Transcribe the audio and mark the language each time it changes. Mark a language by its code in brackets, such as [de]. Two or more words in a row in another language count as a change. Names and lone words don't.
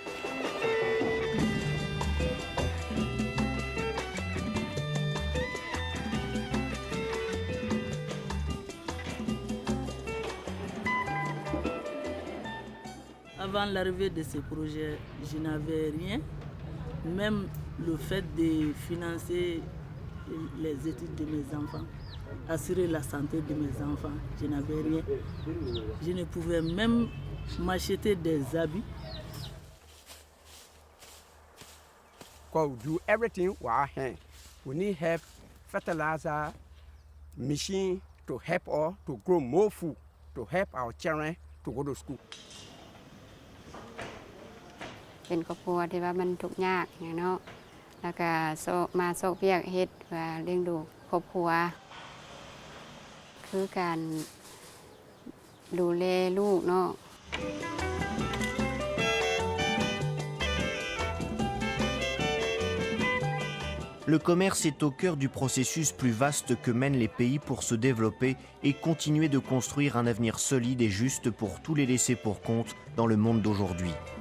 [fr] Avant l'arrivée de ce projet, je n'avais rien. Même le fait de financer les études de mes enfants, assurer la santé de mes enfants, je n'avais rien. Je ne pouvais même m'acheter des habits. [en] We do everything with our hands. We need help, fertilizer, machine to help us to grow more food, to help our children to go to school. [tts] เป็นครอบครัวที่ว่ามันทุกข์ยากอย่างเนาะแล้วก็มาโซกเวียกเฮ็ดเพื่อเลี้ยงดูครอบครัวคือการดูแลลูกเนาะ [fr] Le commerce est au cœur du processus plus vaste que mènent les pays pour se développer et continuer de construire un avenir solide et juste pour tous les laissés pour compte dans le monde d'aujourd'hui.